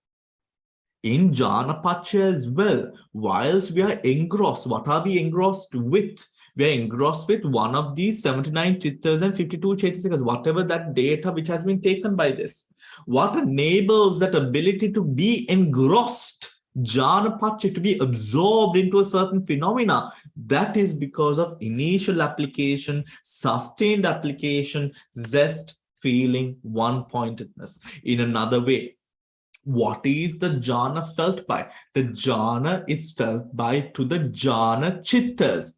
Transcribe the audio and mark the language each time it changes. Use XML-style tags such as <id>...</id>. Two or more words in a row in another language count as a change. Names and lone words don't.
<en>In</en> <pi>Jhana Pachaya</pi> <en>as well, whilst we are engrossed, what are we engrossed with? We are engrossed with one of these 79 Chittas and 52 Chetasikas, whatever that data which has been taken by this. What enables that ability to be engrossed,</en> <pi>jhana paccaya,</pi> <en>to be absorbed into a certain phenomena? That is because of initial application, sustained application, zest, feeling, one-pointedness. In another way, what is the jhana felt by? The jhana is felt by to the</en> <pi>jhana chittas.</pi>